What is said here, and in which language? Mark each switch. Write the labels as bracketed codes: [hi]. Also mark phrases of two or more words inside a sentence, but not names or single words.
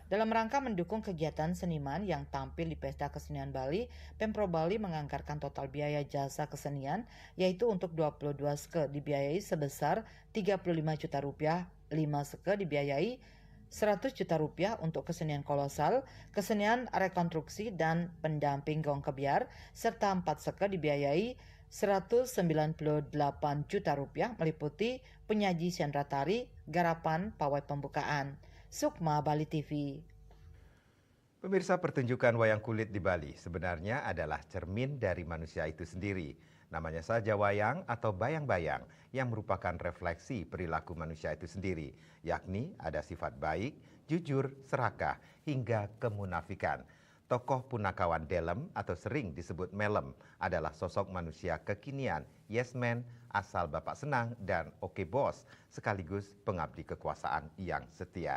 [id] Dalam rangka mendukung kegiatan seniman yang tampil di Pesta Kesenian Bali, Pemprov Bali menganggarkan total biaya jasa kesenian yaitu untuk 22 SKE dibiayai sebesar 35 juta rupiah, 5 SKE dibiayai 100 juta rupiah untuk kesenian kolosal, kesenian rekonstruksi dan pendamping gong kebiar, serta 4 SKE dibiayai 198 juta rupiah meliputi penyaji sendra tari, garapan, pawai pembukaan. Sukma, Bali TV. Pemirsa, pertunjukan wayang kulit di Bali sebenarnya adalah cermin dari manusia itu sendiri. Namanya saja wayang atau bayang-bayang yang merupakan refleksi perilaku manusia itu sendiri, yakni ada sifat baik, jujur, serakah, hingga kemunafikan. Tokoh Punakawan Delem atau sering disebut Melem adalah sosok manusia kekinian, [en] yes man, [id] asal bapak senang dan oke bos, sekaligus pengabdi kekuasaan yang setia.